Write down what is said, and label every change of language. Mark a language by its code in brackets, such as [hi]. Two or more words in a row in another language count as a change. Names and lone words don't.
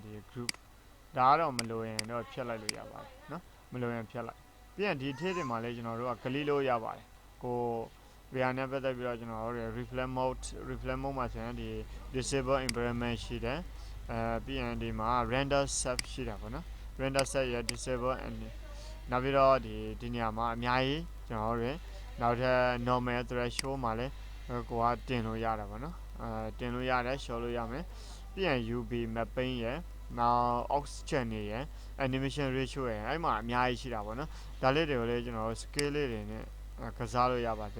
[my] group ဒါကတော့မလိုရင်တော့ဖြတ်လိုက်လို့ရပါတယ်နော်မလိုရင်ဖြတ်လိုက်ပြီးရင်ဒီထဲတွေမှာလည်းကျွန်တော်တို့က click လို့ရပါတယ်ကိုVR နဲ့ပတ်သက်ပြီးတော့ကျွန်တော်တို့ [en] reflect mode [my] မှာဆိုရင်ဒီ [en] disable environment [my] ရှိတယ်ပြီးရင်ဒီမှာ [en] render set [my] ရှိတာ ပေါ့နော် [en] render set [my] ရ [en] disable and [my] နောက်ပြီးတော့ဒီနေရာမှာအများကြီးကျွန်တော်တို့နောက်ထပ် [en] normal threshold [my] မှာလည်းကိုကတင်လို့ရတာပေါ့နော်တင်လို့ရတယ် show လို့ရမယ်ပြီးရင် [en] UV mapping [my] ရနောက် oxygen ရ [en] animation ratio [my] ရအဲ့မှာအများကြီးရှိတာပေါ့နော်ဒါလေးတွေကိုလည်းကျွန်တော်တို့ scale လေးတွေနဲ့ကစားလို့ရပါတယ်